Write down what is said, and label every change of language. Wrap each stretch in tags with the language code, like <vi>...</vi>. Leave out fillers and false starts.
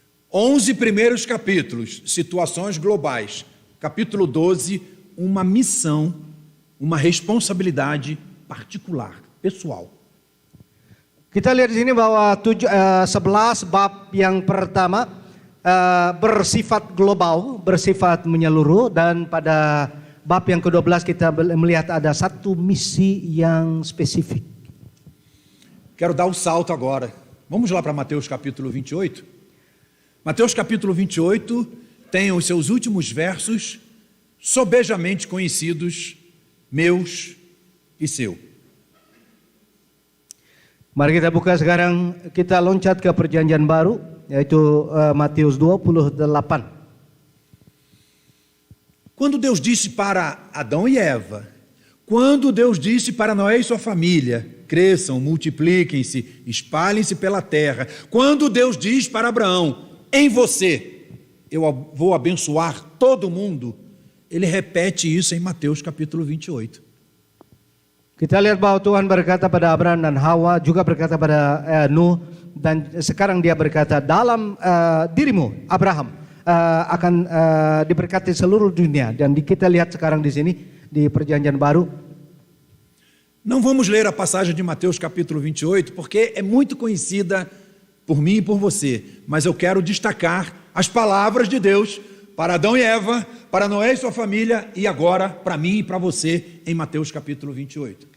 <pt>11 primeiros capítulos, situações globais. Capítulo 12, uma missão, uma responsabilidade particular, pessoal.</pt> <id>Kita lihat di sini bahwa 11 bab yang pertama bersifat global, bersifat menyeluruh, dan pada bab yang ke-12 kita melihat ada satu misi yang spesifik.</id> <pt>Quero dar um salto agora. Vamos lá para Mateus capítulo 28. Mateus capítulo 28 tem os seus últimos versos sobejamente conhecidos, meus e seu.</pt> <id>Mari kita buka sekarang, kita loncat ke perjanjian baru, yaitu Matius 28.</id> <pt>Quando Deus disse para Adão e Eva, quando Deus disse para Noé e sua família, cresçam, multipliquem-se, espalhem-se pela terra, quando Deus diz para Abraão, em você eu vou abençoar todo mundo, ele repete isso em Mateus capítulo 28.</pt> <id>Kita lihat bahwa Tuhan berkata pada Abraham dan Hawa, juga berkata pada Nuh, dan sekarang dia berkata dalam dirimu Abraham akan diberkati seluruh dunia. Dan kita lihat sekarang di sini di perjanjian baru.</id> <pt>Não vamos ler a passagem de Mateus capítulo 28 porque é muito conhecida por mim e por você, mas eu quero destacar as palavras de Deus para Adão e Eva, para Noé e sua família e agora para mim e para você em Mateus capítulo 28.</pt>